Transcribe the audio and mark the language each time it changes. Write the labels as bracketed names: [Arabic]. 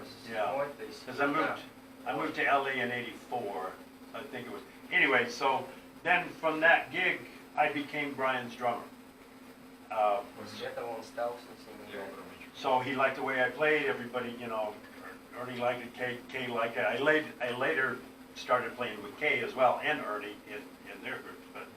[English] Yeah, because I moved to LA in 84. I think it was. Anyway, so then from that gig, I became Brian's drummer. [Russian] После этого он стал с ним играть. [English] So he liked the way I played. Everybody, Ernie liked it. Kay liked it. I later started playing with Kay as well, and Ernie in their groups.